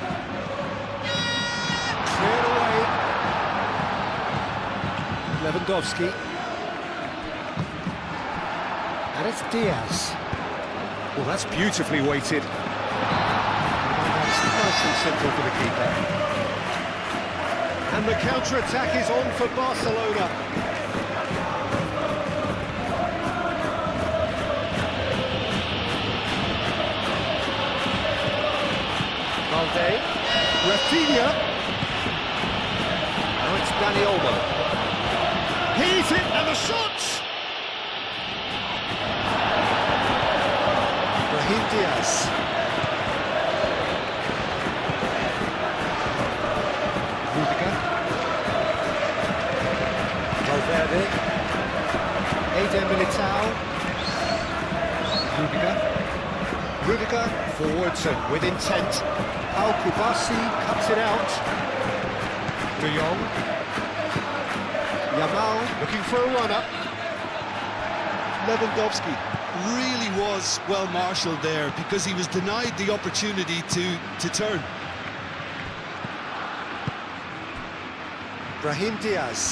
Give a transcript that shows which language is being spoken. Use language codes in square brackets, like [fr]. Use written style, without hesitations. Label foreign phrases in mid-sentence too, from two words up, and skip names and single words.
[en] Cleared away. Lewandowski. And it's Diaz. Well, that's beautifully weighted. That's nice and simple for the keeper. And the counter-attack is on for Barcelona. Valde. Rafinha. Now it's Dani Olmo. He's hit and the shots! Brahim Diaz. Rudiger. Valverde. Eder Militao. Rudiger forwards and with intent. Al-Kubasi cuts it out. De Jong. Yamal looking for a run-up. Lewandowski really was well marshalled there because he was denied the opportunity to turn. Brahim Diaz.